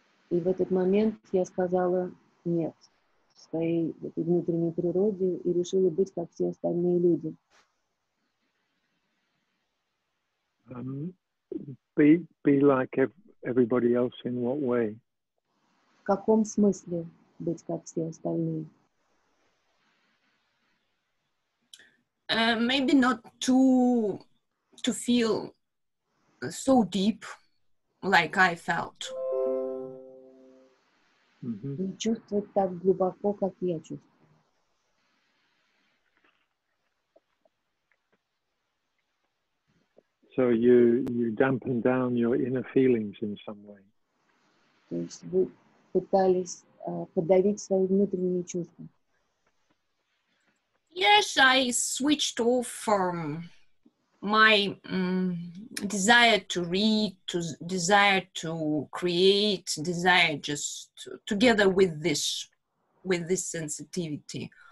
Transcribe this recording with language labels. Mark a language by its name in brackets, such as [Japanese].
[Russian] И в этот момент я сказала нет своей этой внутренней природе и решила быть как все остальные люди. [English] Be like everybody else in what way? [Russian] В каком смысле быть как все остальные? [English] Maybe not to feel so deep like I felt. [Russian] Не чувствовать так глубоко, как я чувствую. [English] So you dampen down your inner feelings in some way. [Russian] То есть вы пытались подавить свои внутренние чувства. [English] Yes, I switched off from my desire to read, to desire to create, desire just together with this sensitivity.